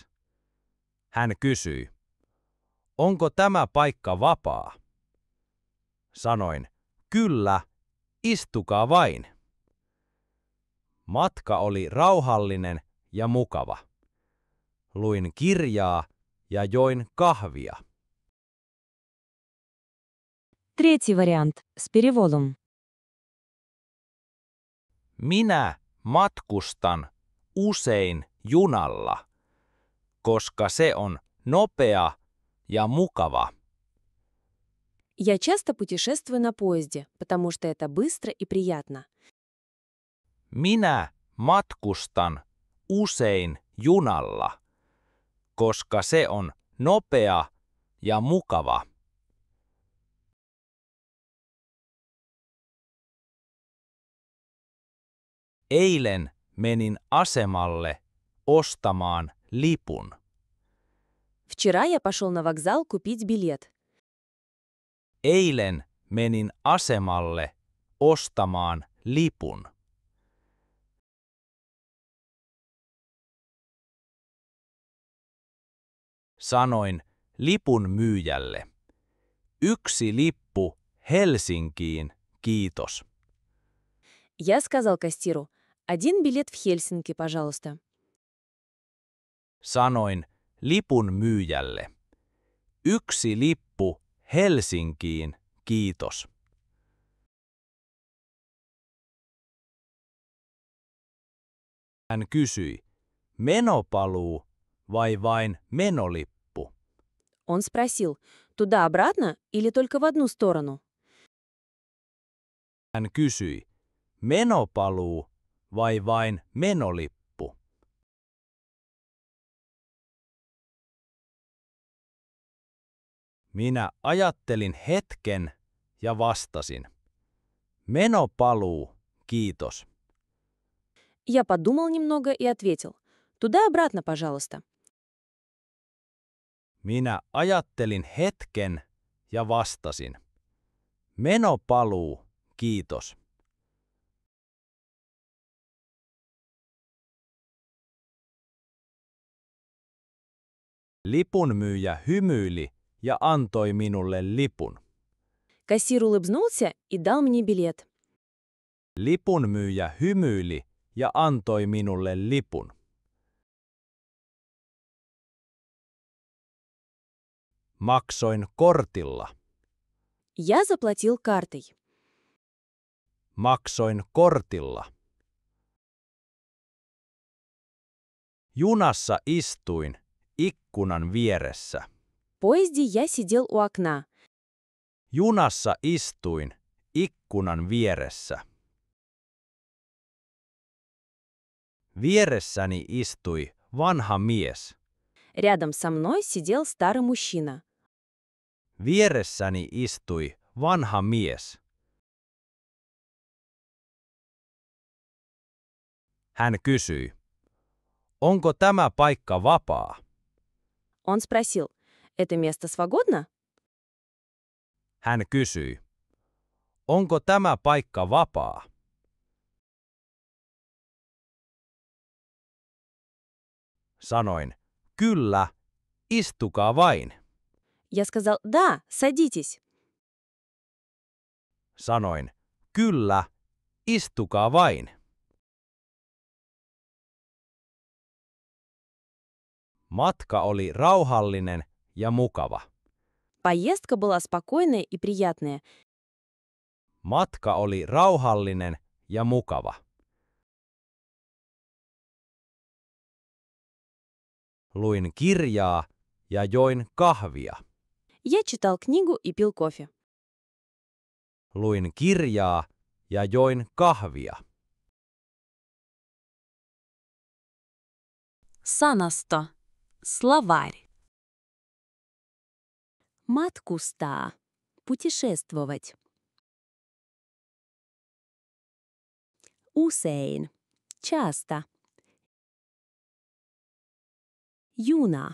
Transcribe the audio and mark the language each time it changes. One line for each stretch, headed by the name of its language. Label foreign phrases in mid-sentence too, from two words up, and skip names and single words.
Finnish: Hän kysyi: "Onko tämä paikka vapaa?" Sanoin: "Kyllä, istukaa vain." Matka oli rauhallinen ja mukava. Luin kirjaa ja join kahvia.
Russian: Третий вариант с переводом.
Finnish: Minä matkustan usein junalla, koska se on nopea ja mukava.
Russian: Я часто путешествую на поезде, потому что это быстро и приятно.
Finnish: Minä matkustan usein junalla, koska se on nopea ja mukava. Eilen menin asemalle ostamaan lipun.
Russian: Вчера я пошел на вокзал купить билет.
Finnish: Eilen menin asemalle ostamaan lipun. Sanoin lipun myyjälle: "Yksi lippu Helsinkiin, kiitos."
Russian: Я сказал кассиру: «Один билет в Хельсинки, пожалуйста».
Finnish: Sanoin lipun myyjälle: "Yksi lippu Helsinkiin, kiitos." Hän kysyi: "Menopaluu vai vain menolippu?"
Russian: Он спросил: «Туда-обратно или только в одну сторону?»
Finnish: Hän kysyi: "Menopaluu vai vain menolippu?" Minä ajattelin hetken ja vastasin: "Menopaluu, kiitos."
Russian: Я подумал немного и ответил: Туда-обратно, пожалуйста.
Finnish: Minä ajattelin hetken ja vastasin. Menopaluu, kiitos. Lipunmyyjä hymyili ja antoi minulle lipun.
Russian: Кассир улыбнулся и дал мне билет.
Finnish: Lipunmyyjä hymyili ja antoi minulle lipun. Maksoin kortilla.
Russian: Я заплатил картой.
Finnish: Maksoin kortilla. Junassa istuin ikkunan vieressä.
Russian: В поезде я сидел у окна.
Finnish: Junassa istuin ikkunan vieressä. Vieressäni istui vanha mies.
Russian: Рядом со мной сидел старый мужчина.
Finnish: Vieressäni istui vanha mies. Hän kysyi, onko tämä paikka vapaa?
Russian: Он спросил, это место свободно?
Finnish: Hän kysyi, onko tämä paikka vapaa? Sanoin, kyllä, istukaa vain.
Russian: Я сказал, да, садитесь.
Finnish: Sanoin, kyllä, istukaa vain. Matka oli rauhallinen ja mukava.
Russian: Поездка была спокойная и приятная.
Finnish: Matka oli rauhallinen ja mukava. Luin kirjaa ja join kahvia.
Russian: Я читал книгу и пил кофе.
Finnish: Luin kirjaa ja join kahvia. Sanasto.
Russian: Словарь.
Finnish: Matkustaa. Путешествовать. Usein.
Russian: Часто. Juna.